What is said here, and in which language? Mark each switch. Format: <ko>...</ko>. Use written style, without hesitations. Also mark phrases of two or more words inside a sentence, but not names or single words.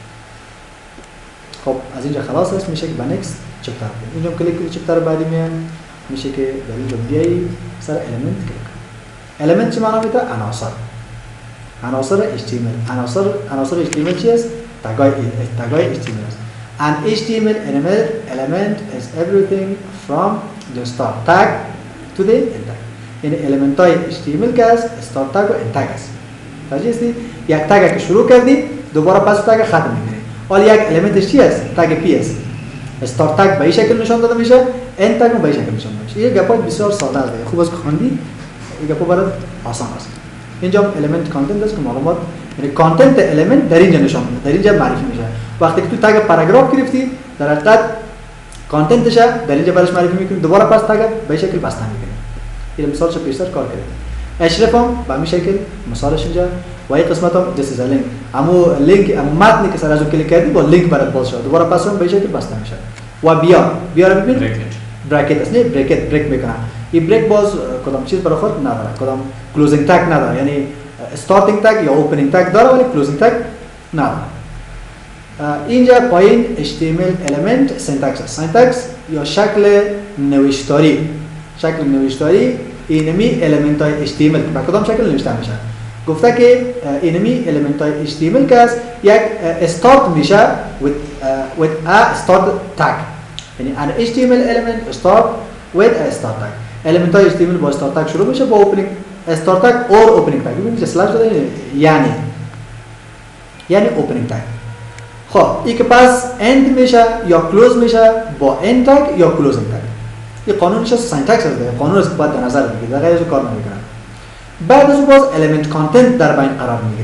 <fa>خب از اینجا خلاص است، میشه که به</fa> <en>next chapter</en> <fa>کنیم. اینجا کلیک کنید چپتر بعدی میاد، میشه که در اینجا بیایی سر المنت کلیک. element چی معنی میده؟ عناصر HTML. عناصر HTML چی است؟ تگای HTML است.</fa> <en>An HTML element is everything from the start tag to the end tag.</en> <fa>یعنی element های HTML که است</fa> <en>start tag</en> <fa>و</fa> <en>end tag</en> <fa>است. توجه یک تگ که شروع کردی دوباره پس تگ ختم میکنی. حالا یک element چی است؟ تگ P است.</fa> <en>start tag</en> <fa>به این شکل نشان داده میشه،</fa> <en>end tag</en> <fa>به این شکل نشان داده میشه. این گپای بسیار ساده است. خوب است که خوندی. این گپا برات آسان است. اینجا</fa> <en>element content</en> <fa>است که معلومات یعنی</fa> <en>content element</en> <fa>در اینجا نشان میده، در اینجا معرفی میشه. وقتی که تو تگ پاراگراف گرفتی در حقیقت کانتنتش در اینجا برش معرفی میکنی، دوباره پس تگ به شکل بسته میکنی. این مثالش بیشتر کار کرده. اشرف هم به همین شکل مثالش اینجا و این قسمت هم</fa> <en>this is a link.</en> <fa>امو متنی که سر از اون کلیک کردی با لینک برات باز شد، دوباره پس هم به شکل بسته میشه. و بیا رو ببین براکت است، نه بریک میکنه. این بریک باز کدام چیز برای خود نداره، کدام</fa> <en>closing tag</en> <fa>نداره، یعنی</fa> <en>starting tag</en> <fa>یا</fa> <en>opening tag</en> <fa>داره ولی</fa> <en>closing tag</en> <fa>نداره. اینجا پایین</fa> <en>HTML element syntax</en> <fa>است. syntax یا شکل نوشتاری اینمی element های HTML به کدام شکل نوشته میشه. گفته که اینمی element های HTML که است یک استارت میشه</fa> <en>with a start tag.</en> <fa>یعنی</fa> <en>an HTML element start with a start tag.</en> <fa>element های HTML با</fa> <en>start tag</en> <fa>شروع میشه با</fa> <en>opening start tag or opening tag.</en> <fa>ببینید اسلش داده یعنی</fa> <en>opening tag.</en> <fa>خب این که پس end میشه یا close میشه با</fa> <en>end tag</en> <fa>یا</fa> <en>closing tag.</en> <fa>این قانونش سینتکس هست، قانون است که باید در نظر بگیرید، غیر از کار نمیکنه. بعد از اون باز</fa> <en>element content</en> <fa>در بین قرار میگیره.</fa>